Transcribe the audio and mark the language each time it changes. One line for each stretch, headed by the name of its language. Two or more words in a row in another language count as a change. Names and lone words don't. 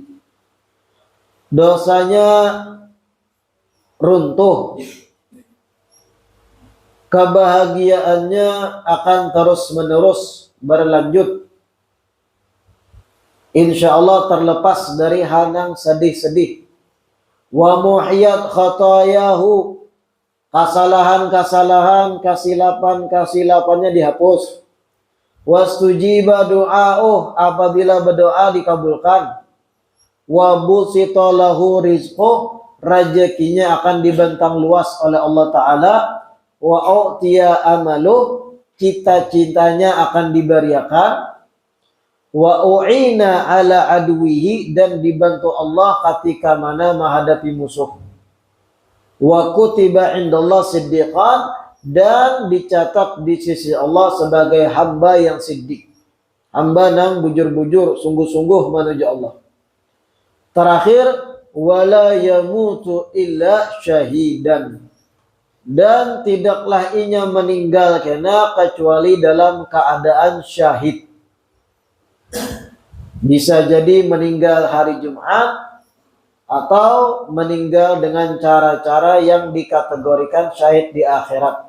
Indonesian: Dosanya runtuh. Kebahagiaannya akan terus-menerus berlanjut.
Arabic: إن شاء الله
Indonesian: terlepas dari hal yang sedih-sedih.
Arabic: ومحيت خطاياه,
Indonesian: kesalahan-kesalahan, kesilapan-kesilapannya dihapus.
Arabic: واستجيب دعاؤه,
Indonesian: apabila berdoa dikabulkan.
Arabic: وبسط له رزقه,
Indonesian: rezekinya akan dibentang luas oleh Allah Ta'ala.
Arabic: وأعطي أمله,
Indonesian: cita-citanya akan diberiakan.
Arabic: وأعين على عدوه,
Indonesian: dan dibantu Allah ketika mana menghadapi musuh.
Arabic: وكتب عند الله صديقا,
Indonesian: dan dicatat di sisi Allah sebagai hamba yang siddiq, hamba yang bujur-bujur, sungguh-sungguh menuju Allah. Terakhir,
Arabic: ولا يموت إلا شهيدا,
Indonesian: dan tidaklah ia meninggal karena kecuali dalam keadaan syahid. Bisa jadi meninggal hari Jumat atau meninggal dengan cara-cara yang dikategorikan syahid di akhirat.